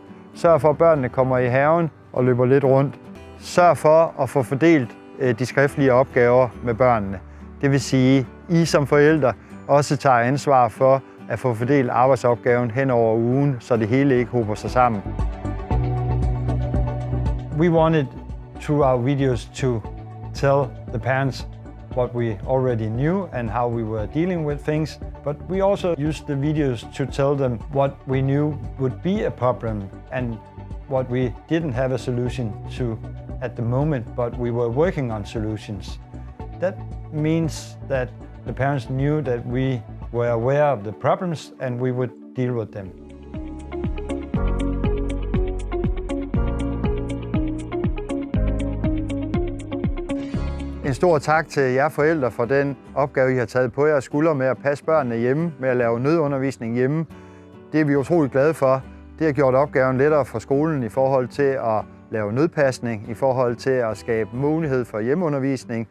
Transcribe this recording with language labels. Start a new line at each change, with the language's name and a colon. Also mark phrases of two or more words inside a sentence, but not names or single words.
Danish: Sørg for, at børnene kommer i haven og løber lidt rundt. Sørg for at få fordelt de skriftlige opgaver med børnene. Det vil sige, at I som forældre også tager ansvar for at få fordelt arbejdsopgaven hen over ugen, så det hele ikke hober sig sammen.
English: We wanted through our videos to tell the parents what we already knew and how we were dealing with things, but we also used the videos to tell them what we knew would be a problem and what we didn't have a solution to at the moment, but we were working on solutions. That means that the parents knew that we were aware of the problems and we would deal with them.
Danish: En stor tak til jer forældre for den opgave, I har taget på jeres skuldre med at passe børnene hjemme, med at lave nødundervisning hjemme. Det er vi utroligt glade for. Det har gjort opgaven lettere for skolen i forhold til at lave nødpasning, i forhold til at skabe mulighed for hjemmeundervisning.